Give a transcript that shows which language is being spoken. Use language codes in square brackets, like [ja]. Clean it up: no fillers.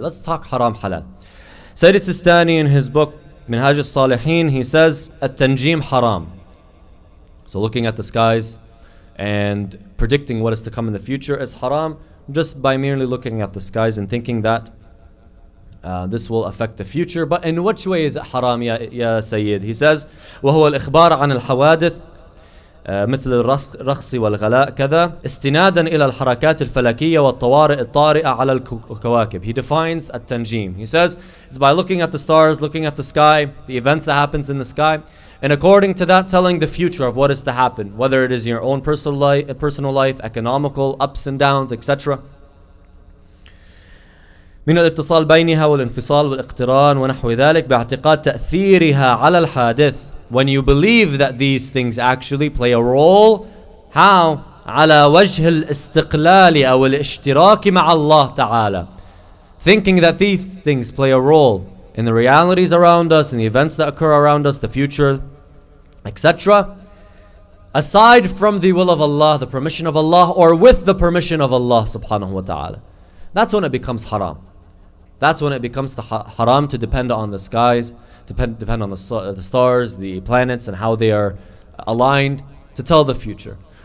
[en] Let's talk haram halal. Sayyid Sistani in his book Minhaj al-Salihin, he says at-tanjim haram. So looking at the skies and predicting what is to come in the future is haram, just by merely looking at the skies and thinking that this will affect the future. But in which way is it haram, ya Sayyid? He says, [ar] وهو الإخبار عن الحوادث مثل الرخص والغلاء كذا استنادا إلى الحركات الفلكية والطوارئ الطارئة على الكواكب. [en] He defines [ar] التنجيم. [en] He says, it's by looking at the stars, looking at the sky, the events that happens in the sky, and according to that, telling the future of what is to happen, whether it is your own personal life, economical, ups and downs, etc. [ar] من الاتصال بينها والانفصال والاقتران ونحو ذلك باعتقاد تأثيرها على الحادث. [en] When you believe that these things actually play a role, how? [ar] على وجه الاستقلال أو الاشتراك مع الله تعالى. [en] Thinking that these things play a role in the realities around us, in the events that occur around us, the future, etc. Aside from the will of Allah, the permission of Allah, or with the permission of Allah subhanahu wa ta'ala. That's when it becomes haram. That's when it becomes haram to depend on the skies, depend on the stars, the planets, and how they are aligned to tell the future.